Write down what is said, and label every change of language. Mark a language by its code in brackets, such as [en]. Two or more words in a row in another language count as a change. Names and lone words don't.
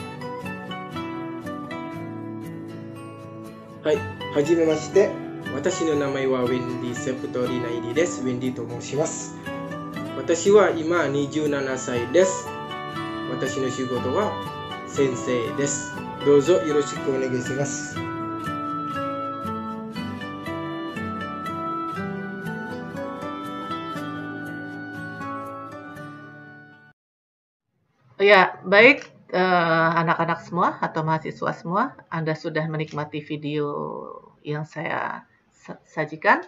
[ja] はい、はじめまして。私の名前はウェンディ・セプトリナイリです。ウェンディと申します。私は今27歳です。私の仕事は先生です。どうぞよろしくお願いします。 [id] Ya, baik anak-anak semua atau mahasiswa semua, Anda sudah menikmati video yang saya sajikan.